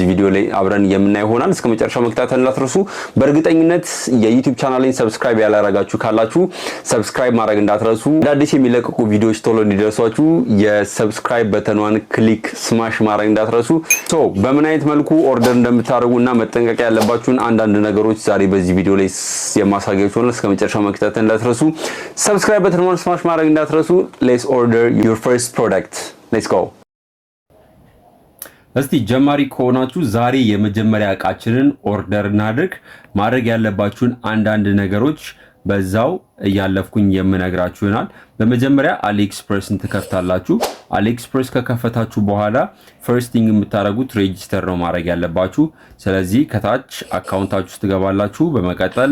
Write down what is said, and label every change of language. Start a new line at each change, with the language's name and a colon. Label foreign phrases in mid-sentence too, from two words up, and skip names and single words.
Amharic: ቪዲዮ ላይ አብረን የምናይ ይሆናል። እስከ መጨረሻው መከታተል እንዳትረሱ። በእርግጠኝነት የዩቲዩብ ቻናሌን ሰብስክራይብ ያላረጋችሁ ካላችሁ ሰብስክራይብ ማድረግ እንዳትረሱ። አዳዲስ የሚለቀቁ ቪዲዮዎች ቶሎ እንዲደርሷችሁ የሰብስክራይብ በተኗን
English: click smash
Amharic: ማድረግ እንዳትረሱ። ሶ በምን አይነት መልኩ ኦርደር እንደምታደርጉና መጠንቀቅ ያለባችሁን አንዳንድ ነገሮች ዛሬ በዚህ ቪዲዮ ላይ የማሳያችሁ ነው። እስከ መጨረሻው መከታተል እንዳትረሱ።
English: Subscribe button one smash
Amharic: ማድረግ እንዳትረሱ።
English: Let's order your first product. Let's go.
Amharic: እስቲ ጀማሪ ከሆናችሁ ዛሬ የመጀመሪያ እቃችንን ኦርደር እናድርግ። ማድረግ ያለባችሁን አንዳንድ ነገሮች በዛው ያለፍኩኝ የምነግራችሁ ይሆናል። በመጀመሪያ አሊኤክስፕረስን ትከፍታላችሁ። አሊኤክስፕረስ ከከፈታችሁ በኋላ
English: first thing
Amharic: የምታደርጉት ሬጂስተር ነው ማድረግ ያለባችሁ። ስለዚህ ከታች አካውንታችሁ ውስጥ ትገባላችሁ። በመቀጠል